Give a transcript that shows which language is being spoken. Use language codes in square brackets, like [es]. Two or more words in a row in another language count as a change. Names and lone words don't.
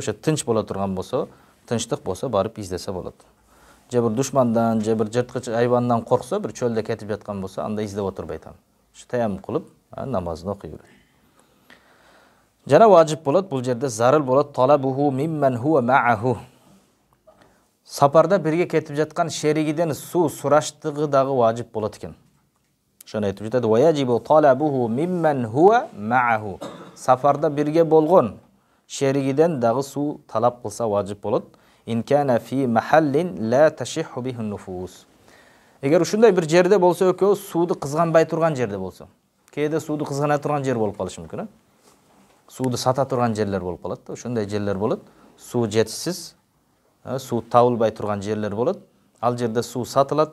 [ky] Ошо тынч боло турган болсо, тынчтык болсо барып издесе болот. Же бир душмандан, же бир жырткыч айбандан корксо, бир чөлдө кетип жаткан болсо, анда издеп отурбайт ал. Таяммум кылып, намазын окуй берет. Жана важип болот, бул жерде зарыл болот, [ar] طلبه ممن هو معه. [ky] Сапарда бирге кетип жаткан шеригиден суу сураштыгы дагы важип болот экен. Ошону айтып жатат. [ar] ويجب طلبه ممن هو معه. [ky] Сапарда бирге болгон шеригиден дагы суу талап кылса важип болот. [ar] إن كان في محل لا تشح به النفوس. [ky] Эгер ушундай бир жерде болсо, экөө сууду кызганбай турган жерде болсо. Кээде сууду кызгана турган жер болуп калышы мүмкүн, сууду сата турган жерлер болуп калат да, ошондой жерлер болот. Суу жетишсиз, суу табылбай турган жерлер болот. Ал жерде суу сатылат.